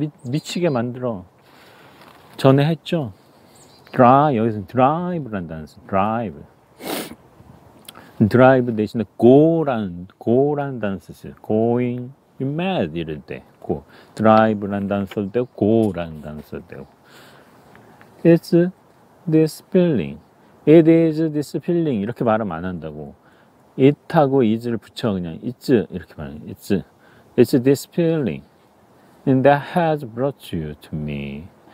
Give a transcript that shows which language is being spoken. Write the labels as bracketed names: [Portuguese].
[Korean] 미치게 만들어. 전에 했죠. 여기서 drive를 한다는 뜻. drive. 드라이브 대신에 go라는 단어 쓰세요. [English] going mad [Korean] 이럴 때 [English] go. [Korean] drive라는 단어 써도 되고 go라는 단어 써도 되고. [English] It's this feeling. It is this feeling [Korean] 이렇게 말하면 안 한다고. it하고 is를 붙여 그냥 it's 이렇게 말해요. [English] It's this feeling and that has brought you to me.